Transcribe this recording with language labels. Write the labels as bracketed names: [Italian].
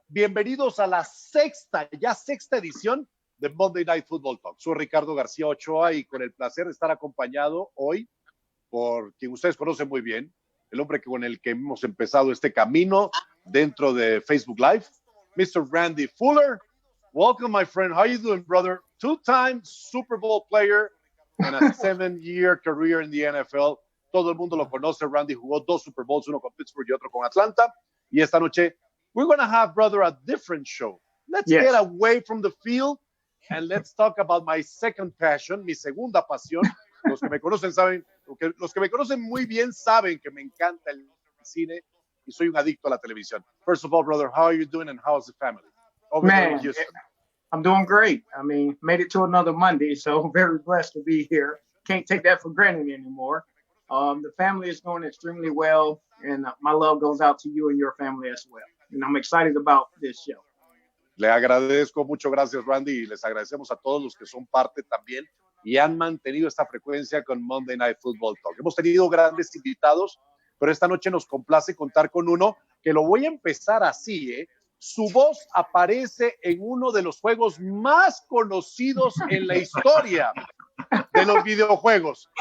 [Spanish] Bienvenidos a la sexta edición de Monday Night Football Talk. Soy Ricardo García Ochoa y con el placer de estar acompañado hoy por quien ustedes conocen muy bien, el hombre con el que hemos empezado este camino dentro de Facebook Live, Mr. [English] Randy Fuller. Welcome, my friend. How are you doing, brother? Two-time Super Bowl player and a 7-year career in the NFL. [Spanish] Todo el mundo lo conoce. Randy jugó 2 Super Bowls, uno con Pittsburgh y otro con Atlanta. Y esta noche, [English] we're going to have, brother, a different show. Let's get away from the field and let's talk about my second passion, [Spanish] mi segunda pasión. Los que me conocen saben, los que me conocen muy bien saben que me encanta el cine y soy un adicto a la televisión. [English] First of all, brother, how are you doing and how's the family? Man, I'm doing great. I mean, made it to another Monday, so very blessed to be here. Can't take that for granted anymore. The family is going extremely well, and my love goes out to you and your family as well. And I'm excited about this show. [Spanish] Le agradezco mucho, gracias Randy, y les agradecemos a todos los que son parte también y han mantenido esta frecuencia con Monday Night Football Talk. Hemos tenido grandes invitados, pero esta noche nos complace contar con uno que lo voy a empezar así, ¿eh? Su voz aparece en uno de los juegos más conocidos en la historia de los videojuegos.